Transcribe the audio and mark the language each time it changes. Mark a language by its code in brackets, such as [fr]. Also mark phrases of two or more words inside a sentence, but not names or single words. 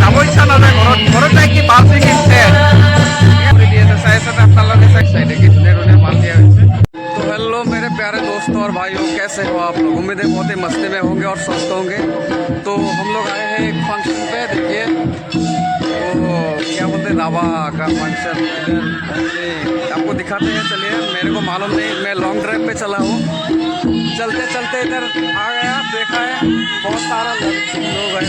[as] ইচ্ছা নাযায় ঘৰত যাই কি ভাল চিঙি দি আছে চাই আছে আপোনালোকে চাইডে কি ধুনীয়া ধুনীয়া মাল দিয়া হৈছে। [hi] तो हेलो मेरे प्यारे दोस्तों और भाइयों, कैसे हो आप लोग? उम्मीद है बहुत ही मस्ती में होंगे और स्वस्थ होंगे। तो हम लोग आए हैं एक फंक्शन पे, देखिए तो क्या बोलते हैं रावा का फंक्शन इधर आपको दिखाते हैं। चलिए, मेरे को मालूम नहीं, मैं [en] long drive [hi] पे चला हूँ, चलते चलते इधर आ गया, देखा है बहुत सारा लोग हैं।